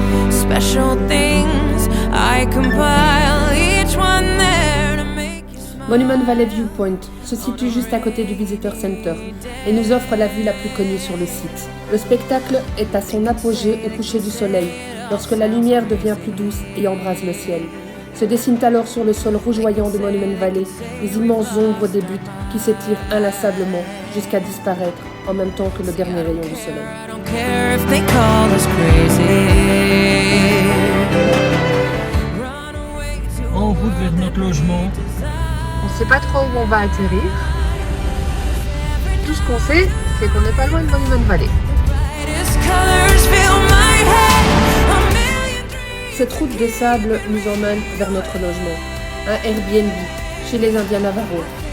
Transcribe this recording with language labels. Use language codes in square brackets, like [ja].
[en] Special things I compile, each one there to make you smile. [fr] Monument Valley Viewpoint se situe juste à côté du Visitor Center et nous offre la vue la plus connue sur le site. Le spectacle est à son apogée au coucher du soleil, lorsque la lumière devient plus douce et embrase le ciel. Se dessinent alors sur le sol rougeoyant de Monument Valley les immenses ombres des buttes qui s'étirent inlassablement jusqu'à disparaître en même temps que le dernier rayon du soleil. [en] I don't care if they call us crazy. Run away to [fr] En route vers notre logement. On ne sait pas trop où on va atterrir. Tout ce qu'on sait, c'est qu'on n'est pas loin de Monument Valley. [en] Brightest colors fill my head. A million dreams. [fr] Cette route de sable nous emmène vers notre logement, un Airbnb chez les Indiens Navarros.